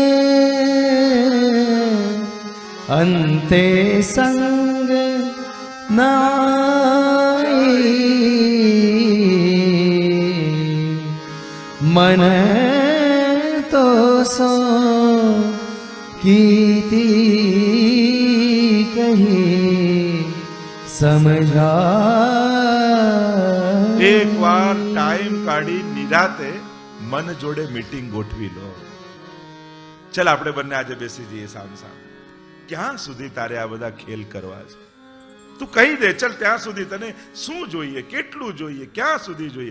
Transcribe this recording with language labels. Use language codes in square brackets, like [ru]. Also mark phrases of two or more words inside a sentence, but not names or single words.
[hi] अंते संग नाई मन तो सो कीर्ति कही समझा. [gu] એક વાર ટાઈમ કાઢી નિરાતે મન જોડે મીટિંગ ગોઠવી લો. ચલ આપણે બંને આજે બેસી જઈએ સામ સામ. ક્યાં સુધી તારે આ બધા ખેલ કરવા છે? તું કહી દે. ચલ ત્યાં સુધી તને શું જોઈએ, કેટલું જોઈએ, ક્યાં સુધી જોઈએ?